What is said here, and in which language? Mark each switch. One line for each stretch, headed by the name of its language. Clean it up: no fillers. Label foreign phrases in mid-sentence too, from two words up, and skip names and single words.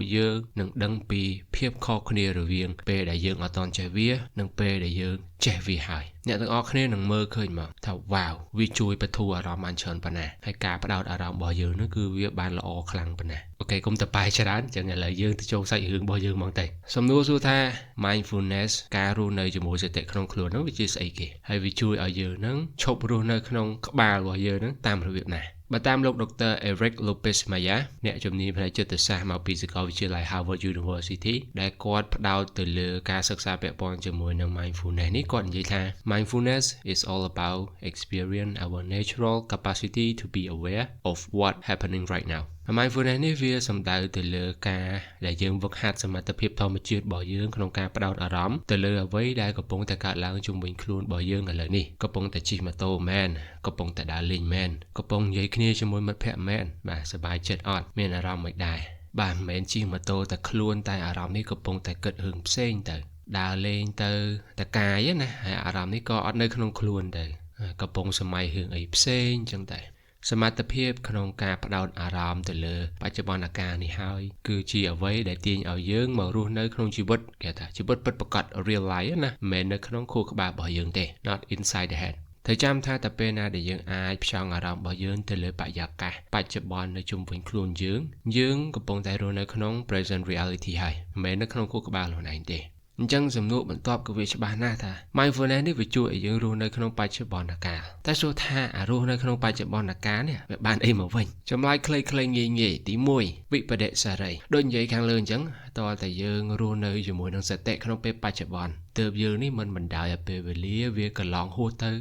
Khmer: យើងនឹងដឹងពីភាពខុសគ្នារវាងពេលដែលយើងអត់តន់ចេះវានិងពេលដែលយើងចេះវាហើយអ្នកទាំងអស់គ្នានឹងមើលឃើញមកថាវ៉ាវវាជួយបន្ធូរអារម្មណ៍បានច្រើនប៉ុណ្ណាហើយការផ្ដោតអារម្មណ៍របស់យើងនោះគឺវាបានល្អខ្លាំងប៉ុណ្ណាអូខេកុំទៅបែរច្រើនចឹងឥឡូវយើងទៅចូលសាច់រឿងរបស់យើងមកទៅសំណួរសួរថា mindfulness ការរស់នៅជាមួយសតិក្នុងខ្លួននោះវាជាស្អីគេហើយវាជួយឲ្យយើងនឹងឈប់រស់នៅក្នុងក្បាលរបស់យើងនឹងតាមរបៀបណាបើតាមលោក Dr. Eric Lopez Maya អ្នកជំនាញផ្នែកចិត្តសាស្ត្រមកពីសាកលវិទ្យាល័យ Harvard University ដែលគាត់ផ្ដោតទៅលើការសិក្សាពាក់ព័ន្ធជាមួយនឹង mindfulness នេះគាត់និយាយថា
English: mindfulness is all about experience our natural capacity to be aware of what happening right now
Khmer: mindfulness នេះវាសំដៅទៅលើការដែលយើងវឹកហាត់សមត្ថភាពធម្មជាតិរបស់យើងក្នុងការផ្ដោតអារម្មណ៍ទៅលើអ្វីដែលកំពុងតែកើតឡើងជុំវិញខ្លួនរបស់យើងឥឡូវនេះកំពុងតែជិះម៉ូតូមែនកំពុងតែដើរលេងមែនកំពុងនិយាយគ្នាជាមួយមិត្តភក្តិមែនបាទសប្បាយចិត្តអត់មានអារម្មណ៍មិនដែរបាទមិនមែនជិះម៉ូតូតែខ្លួនតែអារម្មណ៍នេះកំពុងតែគិតរឿងផ្សេងទៅ ដើរលេងទៅតកាយណាហើយអារម្មណ៍នេះក៏អត់នៅក្នុងខ្លួនទៅកំពុងសម័យរឿងអីផ្សេងចឹងតែសមត្ថភាពក្នុងការផ្ដោតអារម្មណ៍ទៅលើបច្ចុប្បន្នកាលនេះហើយគឺជាអ្វីដែលទាញឲ្យយើងម ករស់នៅក្នុងជីវិតគេថាជីវិតពិតប្រាកដ
English: real life
Khmer: ណាមិនមែននៅក្នុងខួរក្បាលរបស់យើងទេ
English: not inside the head
Khmer: ត្រូវចាំថាតែពេលណាដែលយើងអាចផ្ចង់ អារម្មណ៍របស់យើងទៅលើបរិយាកាសបច្ចុប្បន្ននៅជុំវិញខ្លួនយើងកំពុងតែរស់នៅក្នុង
English: present reality
Khmer: ហើយមិនមែននៅក្នុងខួរក្បាលខ្លួនឯងទេអញ្ចឹងសំណួរបន្ទាប់គឺវាច្បាស់ណាស់ថា mindfulness នេះវាជួយឲ្យយើងរស់នៅក្នុងបច្ចុប្បន្នកាលតែសួរថារស់នៅក្នុងបច្ចុប្បន្នកាលនេះវាបានអីមកវិញចម្លើយខ្លីៗងាយៗទី1វិបដិសារីដូចនិយាយខាងលើអញ្ចឹងតើតែយើងរស់នៅជាមួយនឹងសតិក្នុងពេលបច្ចុប្បន្នទើបយើងនេះមិនបណ្ដោយឲ្យពេលវេលាវាកន្លងហួសទៅ